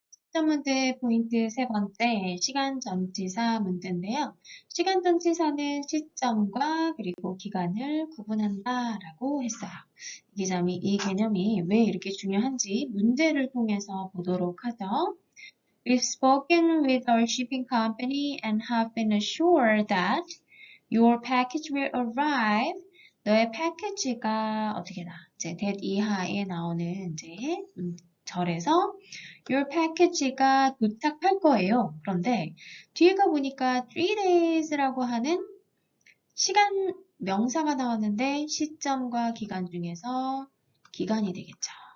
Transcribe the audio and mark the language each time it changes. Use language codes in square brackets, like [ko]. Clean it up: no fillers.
[ko] 시점 문제 포인트 세 번째, 시간 전치사 문제인데요. 시간 전치사는 시점과 그리고 기간을 구분한다 라고 했어요. 이 개념이 왜 이렇게 중요한지 문제를 통해서 보도록 하죠. [en] We've spoken with our shipping company and have been assured that your package will arrive. [ko] 너의 패키지가 어떻게 나? 이제 that 이하에 나오는 이제 절에서 [en] your package [ko] 가 도착할 거예요. 그런데 뒤에가 보니까 3days라고 하는 시간 명사가 나왔는데 시점과 기간 중에서 기간이 되겠죠.